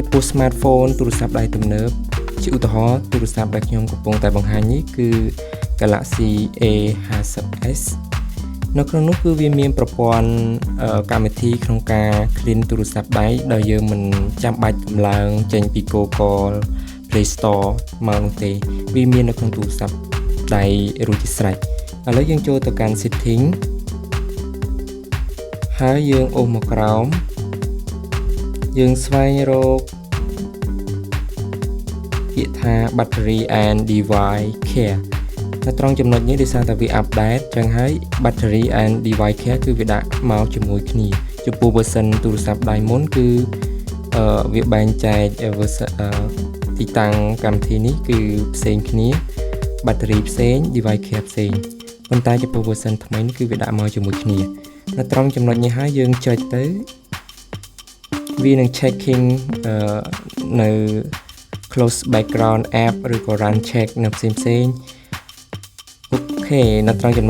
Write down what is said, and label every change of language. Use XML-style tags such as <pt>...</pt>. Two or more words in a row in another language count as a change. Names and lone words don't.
<km>ពោះ smartphone ទូរស័ព្ទដៃទំនើបជាឧទាហរណ៍ទូរស័ព្ទដែលខ្ញុំកំពុងតែបង្ហាញនេះគឺ Galaxy A50s នៅក្នុងនោះគឺវាមានប្រព័ន្ធកម្មវិធីក្នុងការ clean ទូរស័ព្ទដៃដោយយើងមិនចាំបាច់កម្លាំងចេញពី Google Play Store មកនោះទេវាមាននៅក្នុងទូរស័ព្ទដៃរួចជាស្រេចឥឡូវយើងចូលទៅកាន់ setting ហើយយើងអូសមកក្រោមយើងស្វែងរកពាក្យថា</km> <en>battery and device care</en> <km>នៅត្រង់ចំណុចនេះដោយសារតែវា update ចឹងហើយ</km> <en>battery and device care</en> <km>គឺវាដាក់មកជាមួយគ្នាចំពោះ version ទូរស័ព្ទដៃមុនគឺវាបែងចែក version ទីតាំងកម្មវិធីនេះគឺផ្សេងគ្នា battery ផ្សេង</km> <en>device care</en> <km>ផ្សេងប៉ុន្តែចំពោះ version ថ្មីនេះគឺវាដាក់មកជាមួយគ្នានៅត្រង់ចំណុចនេះហើយយើងចុចទៅវានឹង checking នៅ</km> <en>close background app</en> <km>ឬក៏</km> <en>run check</en> <km>នៅផ្សេងអូខេនៅត្រង់ចំណុច</km>